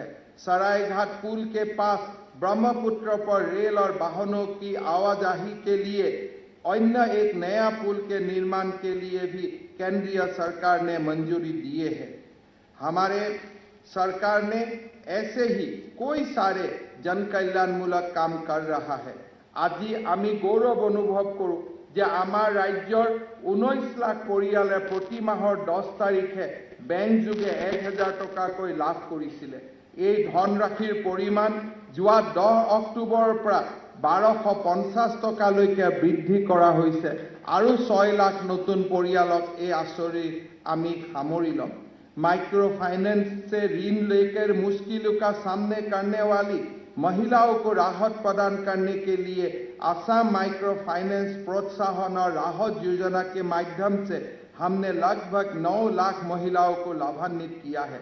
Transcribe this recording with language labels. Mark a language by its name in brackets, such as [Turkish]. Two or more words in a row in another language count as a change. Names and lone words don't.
[Hindi] सरायघाट पुल के पास ब्रह्मपुत्र पर रेल और वाहनों की आवाजाही के लिए अन्य एक नया पुल के निर्माण के लिए भी केंद्रीय सरकार ने मंजूरी दिए है। हमारे सरकार ने ऐसे ही कोई सारे जन कल्याणमूलक काम कर रहा है। [Assamese] আজি আমি গৌৰৱ অনুভৱ কৰোঁ যে আমাৰ ৰাজ্যৰ 19 লাখ পৰিয়ালে প্ৰতি মাহৰ 10 তাৰিখে বেংক যোগে 1,000 টকাকৈ লাভ কৰিছিলে। এই ধনৰাশিৰ পৰিমাণ যোৱা 10 অক্টোবৰৰ পৰা 1250 টকালৈকে বৃদ্ধি কৰা হৈছে আৰু 6 লাখ নতুন পৰিয়ালক এই আঁচনি আমি সামৰি ল'ম। [English] micro finance [Hindi] से ऋण लेकर मुश्किलों का सामना करने वाली महिलाओं को राहत प्रदान करने के लिए असम माइक्रो फाइनेंस प्रोत्साहन और राहत योजना के माध्यम से हमने लगभग 9 लाख महिलाओं को लाभान्वित किया है।